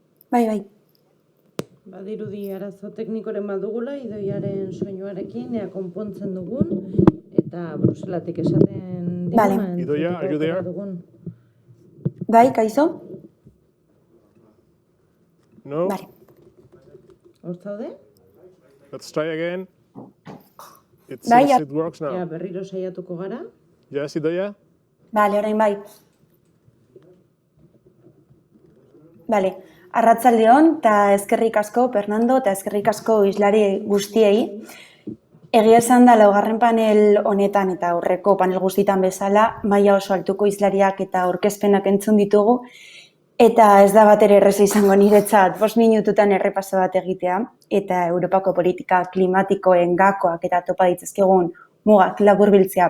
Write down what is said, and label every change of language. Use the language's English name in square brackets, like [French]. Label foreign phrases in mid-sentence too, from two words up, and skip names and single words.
[Basque] Bai. Badirudi arazo teknikoren badugula, Idoiaren soinuarekin, ea konpontzen dugun, eta Bruselatik esaten digun, Vale. Idoia, [English] are you there? [Basque] Bai, kaixo? No? Vale. Hor zaude? [English] Let's try again. It [Basque] Bai, [English] seems it works [Basque] Ja, [English] now. [Basque] berriro saiatuko gara. [English] Yes, Idoia? [Basque] Vale, orain bai. Vale. Arratsaldeon eta eskerrik asko Fernando eta eskerrik asko islari guztiei. Egia esan da laugarren panel honetan eta aurreko panel guztietan bezala, maila oso altuko islariak eta aurkezpenak entzun ditugu, eta ez da batere erreza izango niretzat 5 minututan errepaso bat egitea, eta Europako politika klimatikoen gakoak eta topa ditzazkegun mugak laburbiltzea.